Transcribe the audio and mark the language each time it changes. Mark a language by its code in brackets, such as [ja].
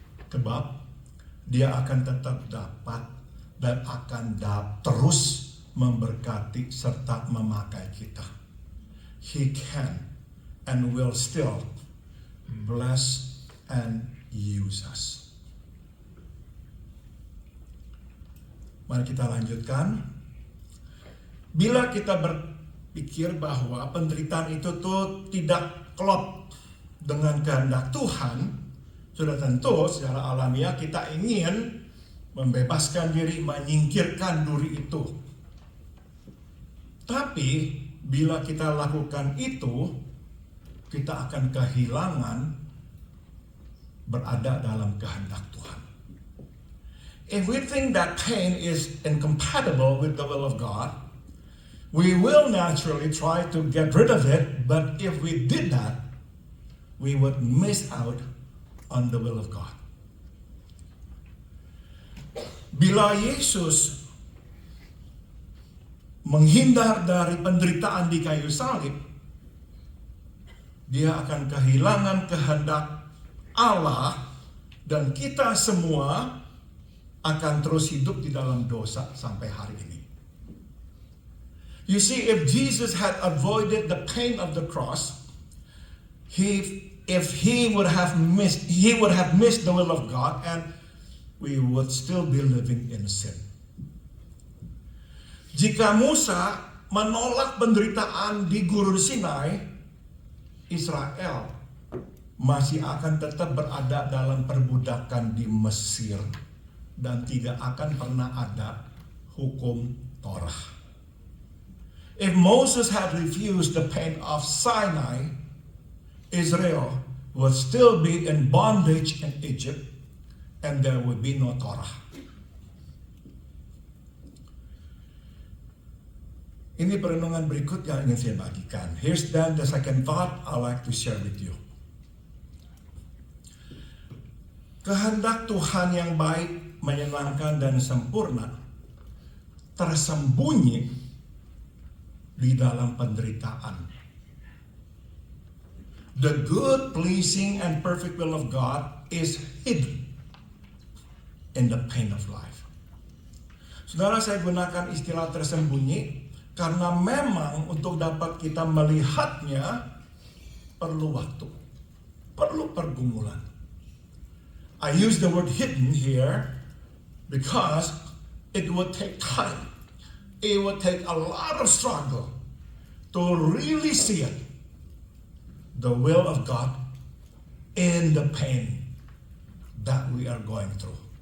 [id] Sebab dia akan tetap dapat dan akan terus memberkati serta memakai kita. [en] He can and will still bless and use us. [id] Mari kita lanjutkan. Bila kita berpikir bahwa penderitaan itu tuh tidak klop dengan kehendak Tuhan, sudah tentu secara alamiah kita ingin membebaskan diri, menyingkirkan duri itu. Tapi bila kita lakukan itu, kita akan kehilangan berada dalam kehendak Tuhan. [en] If we think that pain is incompatible with the will of God, we will naturally try to get rid of it, but if we did that, we would miss out on the will of God. [id] Bila Yesus menghindar dari penderitaan di kayu salib, dia akan kehilangan kehendak Allah dan kita semua akan terus hidup di dalam dosa sampai hari ini. [en] You see, if Jesus had avoided the pain of the cross, if he would have missed the will of God, and we would still be living in sin. [id] Jika Musa menolak penderitaan di Gurun Sinai, Israel masih akan tetap berada dalam perbudakan di Mesir dan tidak akan pernah ada hukum Torah. [en] If Moses had refused the pain of Sinai, Israel would still be in bondage in Egypt and there would be no Torah. [id] Ini perenungan berikut yang ingin saya bagikan. [en] Here's then the second thought I'd like to share with you. [id] Kehendak Tuhan yang baik, menyenangkan dan sempurna tersembunyi di dalam penderitaan. [en] The good, pleasing, and perfect will of God is hidden in the pain of life. [id] Saudara, saya gunakan istilah tersembunyi karena memang untuk dapat kita melihatnya perlu waktu, perlu pergumulan. [en] I use the word hidden here because it would take time. It would take a lot of struggle to really see it, the will of God in the pain that we are going through.